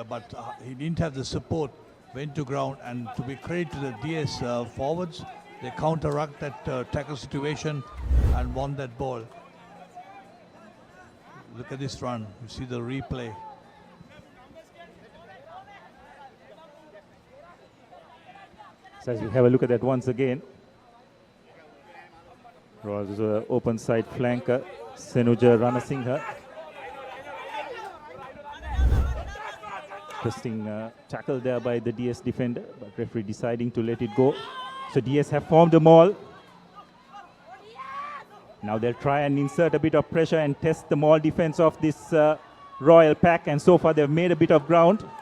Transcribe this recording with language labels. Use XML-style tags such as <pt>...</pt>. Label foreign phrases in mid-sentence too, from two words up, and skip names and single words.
<en>But he didn't have the support, went to ground. And to be credit to the DS forwards, they counter-rucked that tackle situation and won that ball. Look at this run. You see the replay. So as we have a look at that once again. Royals open side flanker. Senuja Ranasinghe. Interesting tackle there by the DS defender, but referee deciding to let it go. So DS have formed a maul. Now they'll try and insert a bit of pressure and test the maul defense of this Royal pack, and so far they've made a bit of ground.</en>